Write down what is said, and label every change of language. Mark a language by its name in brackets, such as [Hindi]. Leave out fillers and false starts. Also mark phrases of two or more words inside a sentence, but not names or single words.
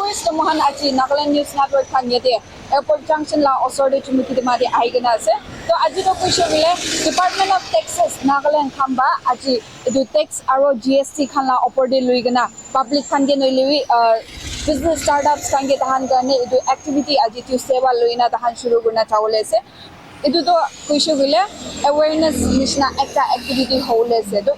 [Naga Pidgin] so mohan aji Nagaland News Network khanyate airport junction la osor de chumuki de mari aigena ase to aji to question bile Department of Taxes Nagaland khamba aji edu tax aro GST khan la opor de luigena public khan ge noilewi [English] business startups [Naga Pidgin] khan ge tahan garne edu activity aji tu seva loina tahan shuru guna chawle ase edu to question bile awareness nishna ekta activity hole ase to